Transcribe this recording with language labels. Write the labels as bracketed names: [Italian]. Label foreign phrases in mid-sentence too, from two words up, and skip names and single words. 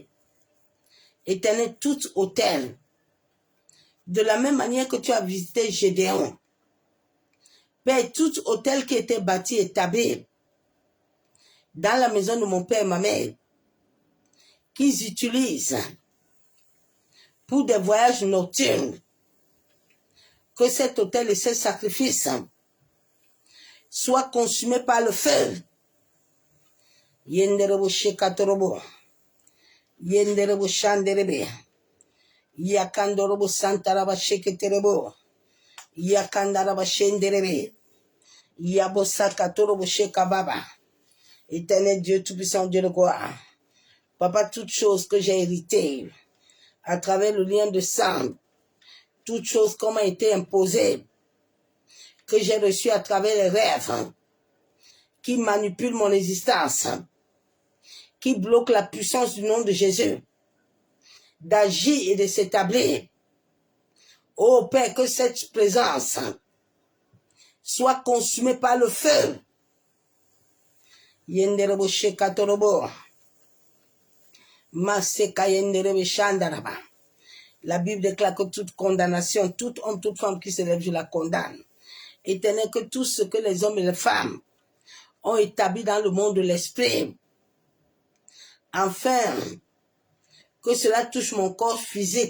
[French] Éternel, tout autel, de la même manière que tu as visité Gédéon, Père, tout autel qui était bâti et établi dans la maison de mon père et ma mère, qu'ils utilisent pour des voyages nocturnes, que cet autel et ce sacrifice soient consumés par le feu. Yenderebo shekatorobo, yenderebo shanderebe, yakandorobo santaraba sheketerebo, yakandaraba shenderebe, yabosakatorobo shekababa. Éternel Dieu Tout-Puissant, Dieu de gloire, Papa, toute chose que j'ai héritée à travers le lien de sang, toute chose qui m'a été imposée, que j'ai reçue à travers les rêves, qui manipulent mon existence, qui bloquent la puissance du nom de Jésus, d'agir et de s'établir. Oh Père, que cette présence soit consumée par le feu. Yenderebo shekatorobo. Maseka yenderebe shandaraba. La Bible déclare que toute condamnation, tout homme, toute femme qui se lève, je la condamne. Éternel, que tout ce que les hommes et les femmes ont établi dans le monde de l'esprit, afin que cela touche mon corps physique.